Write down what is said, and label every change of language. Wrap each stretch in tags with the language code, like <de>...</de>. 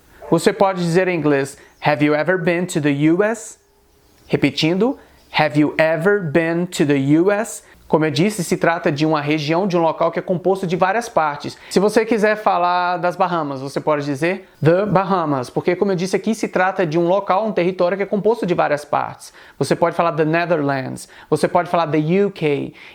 <pt>Você pode dizer em inglês</pt> <en>Have you ever been to the US?</en> <pt>Repetindo,</pt> <en>Have you ever been to the US?</en> <pt>Como eu disse, se trata de uma região, de um local que é composto de várias partes. Se você quiser falar das Bahamas, você pode dizer The Bahamas, porque como eu disse aqui, se trata de um local, um território que é composto de várias partes. Você pode falar The Netherlands, você pode falar The UK.</pt>